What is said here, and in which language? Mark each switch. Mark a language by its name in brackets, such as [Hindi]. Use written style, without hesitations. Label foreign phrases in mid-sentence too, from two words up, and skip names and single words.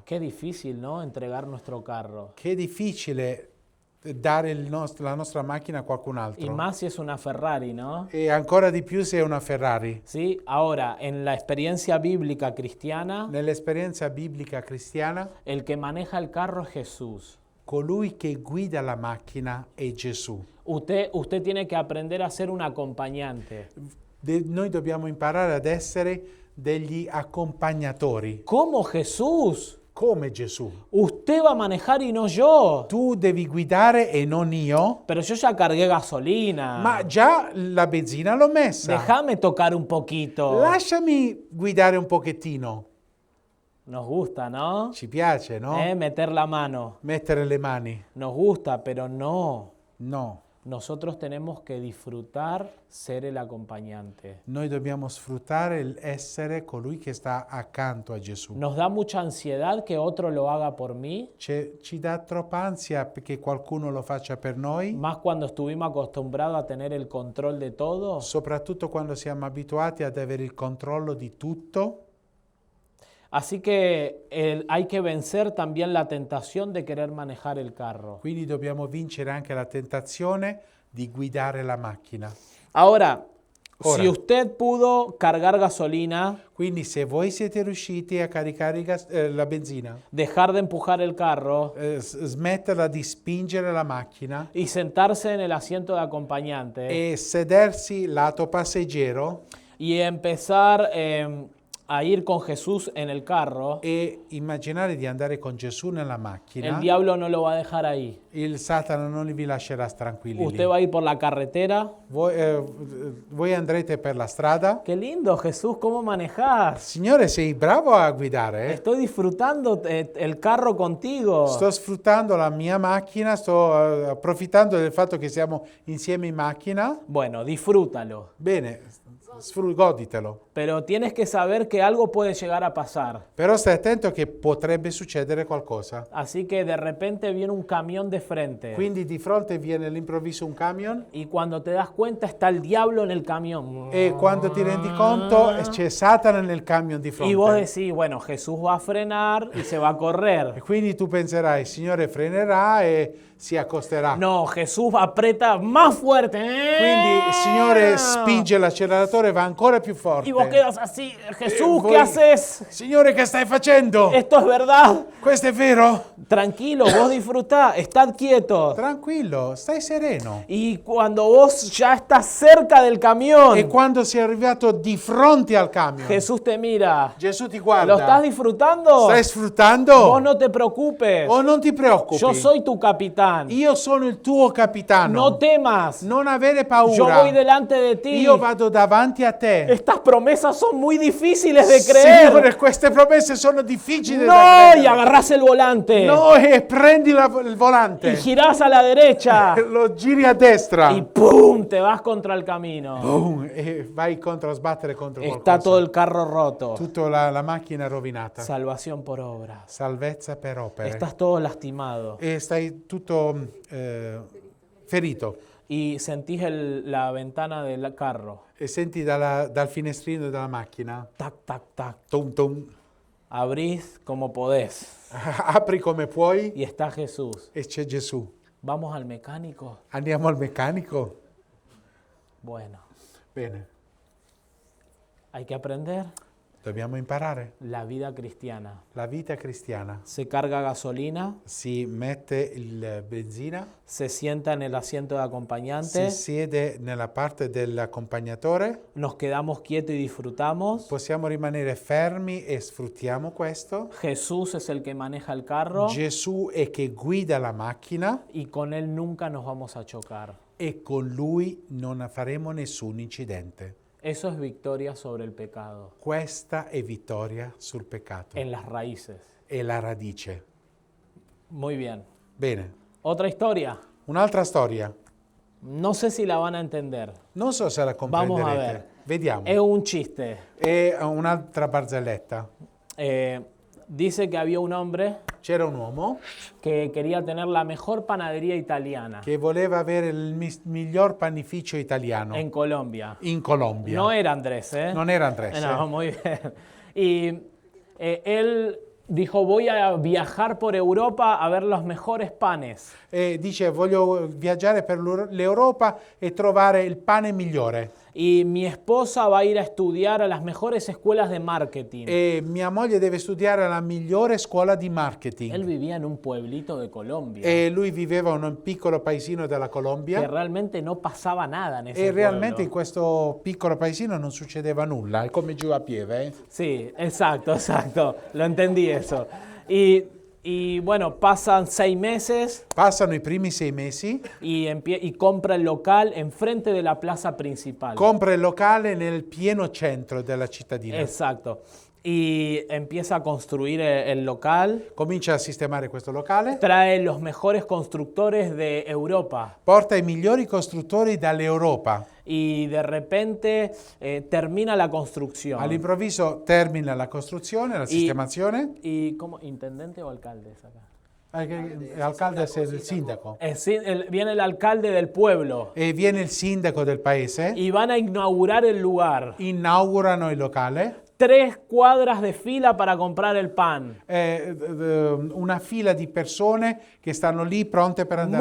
[Spanish] Qué difícil, ¿no? Entregar nuestro carro. [Italian] Che è difficile dare la nostra macchina a qualcun [Spanish] Y [Italian] altro. [Spanish] más si es una Ferrari, ¿no? [Italian] E ancora di più se è una Ferrari. [Spanish] ¿Sí? Ahora, en la experiencia bíblica cristiana, [Italian] Nell'esperienza biblica cristiana, [Spanish] el que maneja el carro es Jesús. [Italian] colui che guida la macchina è Gesù. [Spanish] Usted tiene que aprender a ser un acompañante. [Italian] Noi dobbiamo imparare ad essere degli accompagnatori, [Spanish] ¿Cómo Jesús? [Italian] come Gesù. [Spanish] Usted va a manejar y no yo. [Italian] Tu devi guidare e non io, [Spanish] Pero yo ya cargué gasolina. [Italian] ma già la benzina l'ho messa. [Spanish] Déjame tocar un poquito. [Italian] Lasciami guidare un pochettino. [Spanish] Nos gusta, ¿no? [Italian] Ci piace, no? [Spanish] Meter la mano. [Italian] Mettere le mani. [Spanish] Nos gusta, pero no. [Italian] No. [Spanish] Nosotros tenemos que disfrutar ser el acompañante. [Italian] Noi dobbiamo sfruttare l'essere colui che sta accanto a Gesù. [Spanish] Nos da mucha ansiedad que otro lo haga por mí, [Italian] Ci dà troppa ansia che qualcuno lo faccia per noi, [Spanish] más cuando estuvimos acostumbrados a tener el control de todo. [Italian] soprattutto quando siamo abituati ad avere il controllo di tutto. [Spanish] Así que hay que vencer también la tentación de querer manejar el carro. [Italian] Quindi dobbiamo vincere anche la tentazione di guidare la macchina. [Spanish] Ahora, [Italian] Ora. [Spanish] si usted pudo cargar gasolina, [Italian] Quindi se voi siete riusciti a caricare la benzina, [Spanish] dejar de empujar el carro [Italian] smetterla di spingere la macchina [Spanish] y sentarse en el asiento de acompañante [Italian] e sedersi lato passeggero [Spanish] y empezar a ir con Jesús en el carro, [Italian] e immaginare di andare con Gesù nella macchina, [Spanish] el diablo no lo va a dejar ahí. [Italian] il Satana non vi lascerà tranquilli [Spanish] Usted [Italian] lì. [Spanish] va a ir por la carretera. [Italian] Voi andrete per la strada. [Spanish] Qué lindo, Jesús, ¿cómo manejas? [Italian] Signore, sei bravo a guidare. [Spanish] Estoy disfrutando el carro contigo. [Italian] Sto sfruttando la mia macchina, sto approfittando del fatto che siamo insieme in macchina. [Spanish] Bueno, disfrútalo. [Italian] Bene, goditelo. [Spanish] Pero tienes que saber que algo puede llegar a pasar. [Italian] Però stai attento che potrebbe succedere qualcosa. [Spanish] Así que de repente viene un camión de frente. [Italian] Quindi di fronte viene all'improvviso un camion [Spanish] Y cuando te das cuenta está el diablo en el camión. [Italian] e quando ti rendi conto c'è Satana nel camion di [Spanish] Y vos [Italian] fronte. [Spanish] decís, bueno, Jesús va a frenar y se va a [Italian] E [Spanish] correr. [Italian] quindi tu penserai, il Signore frenerà e si accosterà. [Spanish] No, Jesús aprieta más fuerte. [Italian] Quindi il Signore spinge l'acceleratore, va ancora più forte. [Spanish] Y vos quedas así, Jesús, [Italian] Voi- [Spanish] ¿qué haces? [Italian] Signore, che stai facendo? [Spanish] Esto es verdad. [Italian] Questo è vero? [Spanish] Tranquilo, vos disfrutá, estad quieto. [Italian] Tranquillo, stai sereno. [Spanish] Y cuando vos ya estás cerca del camión, [Italian] E quando sei arrivato di fronte al camion, [Spanish] Jesús te mira. [Italian] Gesù ti [Spanish] ¿Lo [Italian] guarda. [Spanish] estás disfrutando? [Italian] Stai sfruttando? [Spanish] Vos no te preocupes. [Italian] O non ti preoccupi? [Spanish] Yo soy tu capitán. capitán. [Italian] io sono il tuo capitano. [Spanish] No temas. [Italian] Non avere [Spanish] Yo [Italian] paura. [Spanish] voy delante de ti. [Italian] Io vado davanti a te. [Spanish] Estas promesas son muy difíciles de [Italian] Signore, [Spanish] creer. [Italian] queste promesse sono difficili da [Spanish] No, y [Italian] credere. [Spanish] agarrás el volante. [Italian] No, e prendi il [Spanish] Y [Italian] volante. [Spanish] girás a la derecha. [Italian] Lo giri a destra. [Spanish] Y ¡pum! Te vas contra el camino. [Italian] Boom, e vai contro a sbattere contro [Spanish] Está todo [Italian] qualcosa. [Spanish] el carro roto. [Italian] Tutta la macchina rovinata. [Spanish] Salvación por obras. [Italian] Salvezza per opere. [Spanish] Estás todo lastimado. [Italian] E stai tutto ferito. [Spanish] Y sentís la ventana del carro. [Italian] E senti dal finestrino della macchina. Tac, tac, tac. Tum tum. [Spanish] Abrís como podés. [Italian] Apri come puoi [Spanish] Y está Jesús. [Italian] e c'è Gesù. [Spanish] ¿Vamos al mecánico? [Italian] Andiamo al meccanico? [Spanish] Bueno, [Italian] Bene. [Spanish] hay que aprender [Italian] Dobbiamo imparare. [Spanish] la vida cristiana. [Italian] La vita cristiana. [Spanish] Se carga gasolina, [Italian] Si mette il benzina, [Spanish] se sienta en el asiento de [Italian] si [Spanish] acompañante, [Italian] siede nella parte dell'accompagnatore, [Spanish] nos quedamos quietos y disfrutamos. [Italian] possiamo rimanere fermi e sfruttiamo questo. [Spanish] Jesús es el que maneja el carro [Italian] Gesù è che guida la macchina [Spanish] y con Él nunca nos vamos a chocar. [Italian] e con lui non faremo nessun incidente. [Spanish] Eso es victoria sobre el pecado, [Italian] Questa è vittoria sul peccato. [Spanish] en las raíces. [Italian] È la radice. [Spanish] Muy bien. [Italian] Bene. [Spanish] Otra historia. [Italian] Un'altra storia. [Spanish] No sé si la van a entender. [Italian] Non so se la [Spanish] Vamos a [Italian] comprenderete. [Spanish] ver. [Italian] Vediamo. [Spanish] Es un chiste. [Italian] È un'altra barzelletta. [Spanish] Dice que había un hombre [Italian] C'era un uomo [Spanish] que quería tener la mejor panadería italiana [Italian] che voleva avere il miglior panificio italiano [Spanish] en Colombia. [Italian] in Colombia. [Spanish] No era Andrés, ¿eh? [Italian] Non era Andrés. [Spanish] No, muy bien. Y él dijo, voy a viajar por Europa a ver los mejores panes. [Italian] Dice, voglio viaggiare per l'Europa e trovare il pane migliore. [Spanish] Y mi esposa va a ir a estudiar a las mejores escuelas de marketing. [Italian] E mia moglie deve studiare alla migliore scuola di marketing. [Spanish] Él vivía en un pueblito de Colombia. [Italian] E lui viveva in un piccolo paesino della [Spanish] Que [Italian] Colombia. [Spanish] realmente no pasaba nada en ese [Italian] E realmente in [Spanish] pueblo. [Italian] questo piccolo paesino non succedeva nulla. È come giù a Pieve. [Spanish] Sí, exacto, exacto. Lo entendí eso. Y bueno, pasan 6 meses [Italian] Passano i primi 6 mesi. [Spanish] y compra el local enfrente de la plaza principal. [Italian] Compra il locale nel pieno centro della cittadina. [Spanish] Exacto. Y empieza a construir el local. [Italian] Comincia a sistemare questo locale. [Spanish] Trae los mejores constructores de Europa. [Italian] Porta i migliori costruttori dall'Europa. [Spanish] Y de repente termina la construcción. [Italian] All'improvviso termina la costruzione, la sistemazione. [Spanish] ¿Y cómo? ¿Intendente o alcalde es acá? [Italian] L'alcalde è il sindaco. [Spanish] Viene el alcalde del pueblo [Italian] E viene il sindaco del paese. [Spanish] y van a inaugurar el lugar. [Italian] Inaugurano il locale. [Spanish] 3 cuadras de fila para comprar el pan. [Italian] Una fila di persone che stanno lì pronte per andare